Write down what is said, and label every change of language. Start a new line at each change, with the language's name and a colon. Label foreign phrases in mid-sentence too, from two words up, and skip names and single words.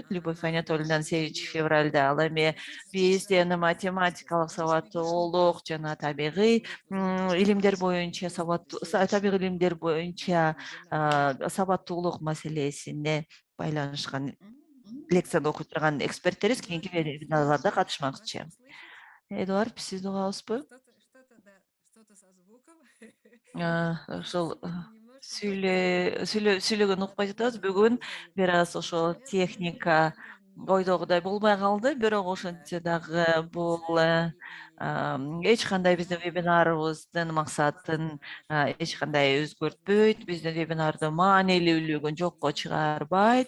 Kyrgyz: Любовь Анатольевна 8 февралда. Ал эми бизде математикалык сабаттуулук жана табигый илимдер боюнча табигый илимдер боюнча сабаттуулук маселесине байланышкан лекцияда окуй турган эксперттерибиз кийинки вебинарларда катышмакчы. Эдуард, сиз угабызбы?
Russian: Что-то со звуком.
Kyrgyz: Ошол сүйлөгөн укпай жатабыз. Бүгүн бир аз ошол техника ойдогудай болбой калды, бирок ошентсе дагы бул эч кандай биздин вебинарыбыздын максатын эч кандай өзгөртпөйт, биздин вебинардын маанилүүлүгүн жокко чыгарбайт.